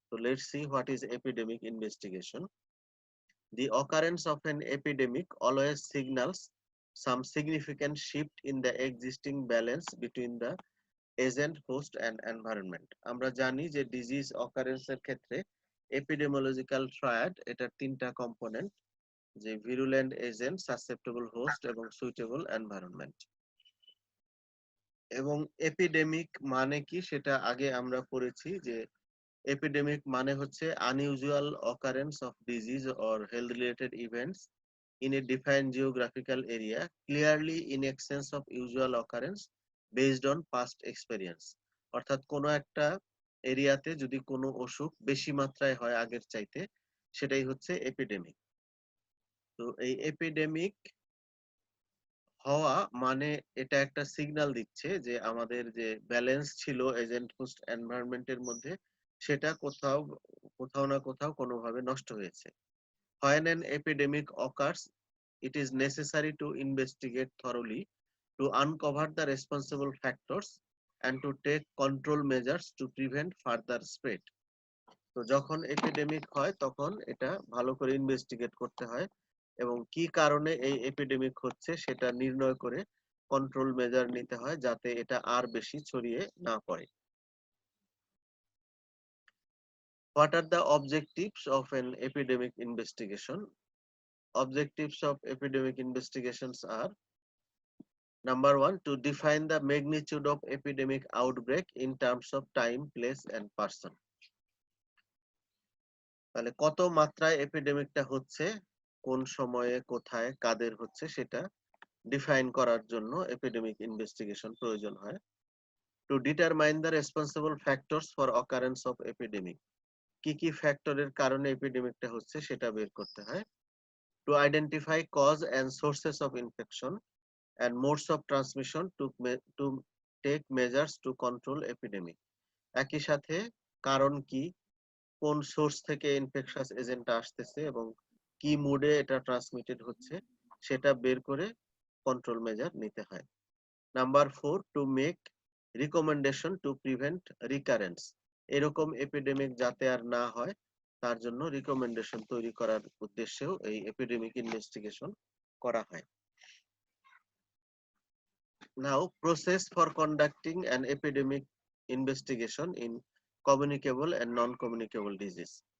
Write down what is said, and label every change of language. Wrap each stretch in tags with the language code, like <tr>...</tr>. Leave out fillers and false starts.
<en>তো let's see what is epidemic investigation. The occurrence of an epidemic always signals some significant shift in the existing balance between the agent, host and environment.</en> <bn>আমরা জানি যে disease অকারেন্সের ক্ষেত্রে epidemiological triad এটার তিনটা component, যে virulent agent, susceptible host এবং suitable environment. এবং epidemic মানে কি সেটা আগে আমরা পড়েছি, যে epidemic মানে হচ্ছে</bn> <en>unusual occurrence of disease or health related events in a defined geographical area clearly in excess of usual occurrence based on past experience।</en> <bn>অর্থাৎ কোনো একটা এরিয়াতে যদি কোনো অসুখ বেশি মাত্রায় হয় আগের চাইতে, সেটাই হচ্ছে এপিডেমিক। তো এই এপিডেমিক হওয়া মানে এটা একটা সিগন্যাল দিচ্ছে যে আমাদের যে ব্যালেন্স ছিল এজেন্ট হোস্ট এনভায়রনমেন্টের মধ্যে, সেটা কোথাও কোথাও না কোথাও কোনোভাবে নষ্ট হয়েছে।</bn> <en>When an epidemic occurs, it is necessary to investigate thoroughly to uncover the responsible factors and to take control measures to prevent further spread।</en> <bn>তো যখন এপিডেমিক হয় তখন এটা ভালো করে ইনভেস্টিগেট করতে হয় এবং কি কারণে এই এপিডেমিক হচ্ছে সেটা নির্ণয় করে কন্ট্রোল মেজার নিতে হয় যাতে এটা আর বেশি ছড়িয়ে না পড়ে।</bn> <en>What are the objectives of an epidemic investigation? Objectives of epidemic investigations are: number one, to define the magnitude of epidemic outbreak in terms of time, place and person।</en> <bn>তাহলে কত মাত্রায় এপিডেমিকটা হচ্ছে, কোন সময়ে, কোথায়, কাদের হচ্ছে সেটা ডিফাইন করার জন্য এপিডেমিক ইনভেস্টিগেশন প্রয়োজন হয়।</bn> <en>to determine the responsible factors for occurrence of epidemic,</en> <bn>কি কি ফ্যাক্টরের কারণে এপিডেমিকটা হচ্ছে সেটা বের করতে হয়।</bn> <en>To identify cause and sources of infection and modes of transmission to take measures to control epidemic।</en> <bn>একই সাথে কারণ কি, কোন সোর্স থেকে ইনফেকশাস এজেন্টটা আসতেছে এবং কি মোডে এটা ট্রান্সমিটেড হচ্ছে সেটা বের করে কন্ট্রোল মেজার নিতে হয়।</bn> <en>number 4, to make recommendation to prevent recurrence,</en> <bn>এরকম এপিডেমিক যাতে আর না হয় তার জন্য রিকমেন্ডেশন তৈরি করার উদ্দেশ্যেও এই এপিডেমিক ইনভেস্টিগেশন করা হয়।</bn> <en>Now, process for conducting an epidemic investigation in communicable and non-communicable disease।</en>